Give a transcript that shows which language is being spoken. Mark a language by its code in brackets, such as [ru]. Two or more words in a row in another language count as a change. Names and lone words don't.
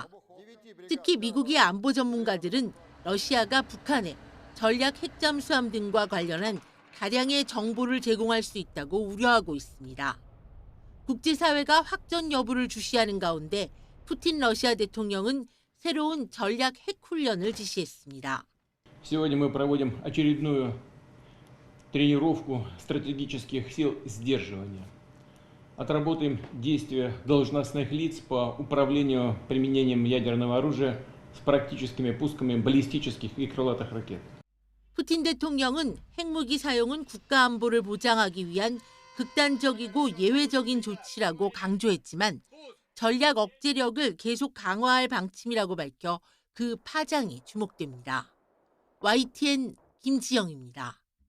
[ko] 특히 미국의 안보 전문가들은 러시아가 북한에 전략 핵잠수함 등과 관련한 다량의 정보를 제공할 수 있다고 우려하고 있습니다. 국제사회가 확전 여부를 주시하는 가운데 푸틴 러시아 대통령은 새로운 전략 핵 훈련을 지시했습니다. [ru] Сегодня мы проводим очередную тренировку стратегических сил сдерживания. Отработаем действия должностных лиц по управлению применением ядерного оружия с практическими пусками баллистических и крылатых ракет. [ko] 푸틴 대통령은 핵무기 사용은 국가 안보를 보장하기 위한 극단적이고 예외적인 조치라고 강조했지만 전략 억제력을 계속 강화할 방침이라고 밝혀 그 파장이 주목됩니다. YTN 김지영입니다.